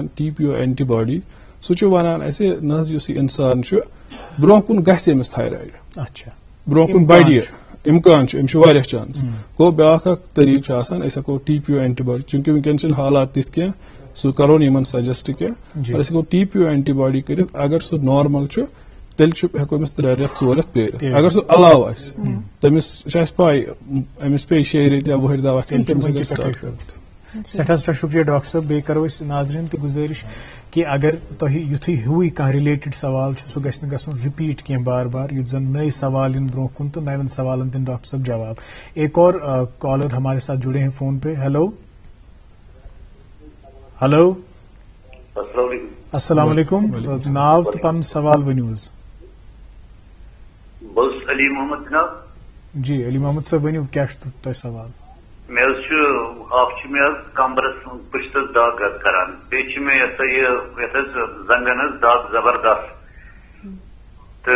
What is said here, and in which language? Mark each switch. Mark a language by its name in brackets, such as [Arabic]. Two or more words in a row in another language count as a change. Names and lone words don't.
[Kashmiri] TPO اینٹی باڈی سُہ چھُ ونان اسہِ نہ حظ یُس یہِ انسان چھُ برونٛہہ کُن گژھِ أمِس تھایرایڈ برونٛہہ کُن بڑِ یہِ امکان چھُ أمِس چھُ واریاہ چانس گوٚو بیاکھ اکھ طریقہٕ چھُ آسان أسۍ ہٮ۪کو TPO اینٹی باڈی چوٗنٛکہِ وٕنکیٚن چھِنہٕ حالات تِتھ کینٛہہ سُہ کرو نہٕ یِمن سجسٹ کینٛہہ أسۍ ہٮ۪کو TPO اینٹی باڈی کٔرِتھ اگر سُہ نارمل چھُ تیٚلہِ چھُ ہٮ۪کو أمِس 3 رٮ۪تھ 4 رٮ۪تھ پیٲرِتھ اگر سُہ علاوٕ آسہِ تٔمِس چھِ اَسہِ پاے أمِس پیٚیہِ 6 رٮ۪تھ یا 10 دوا کھیوٚن تَمہِ سۭتۍ گژھِ سٹاٹ سٮ۪ٹھاہ سٮ۪ٹھاہ شُکریہ ڈاکٹر صٲب بیٚیہِ کرو أسۍ ناظریٖن تہِ گُزٲرِش کہِ اگر تۄہہِ یُتھُے ہیوٗے کانٛہہ رِلیٹِڈ سوال چھُ سُہ گژھِ نہٕ گژھُن رِپیٖٹ کینٛہہ بار بار یُتھ زن نئے سوال یِن برونٛہہ کُن تہٕ نوٮ۪ن سوالن دِن ڈاکٹر صٲب جواب [Urdu] ایک اور کالر ہمارے ساتھ جڑے ہیں فون پہ ہیلو السلام علیکم [Kashmiri] ناو تہٕ پنُن سوال ؤنِو حظ بہٕ اوسُس علی محمد جناب جی علی محمد صٲب ؤنِو کیٛاہ چھُ تۄہہِ سوال مےٚ حظ چھُ اکھ چھُ مےٚ حظ کمبرس پٔشتس دگ حظ کران بیٚیہِ چھِ مےٚ یتھ حظ زنگن حظ دگ زبردست تہٕ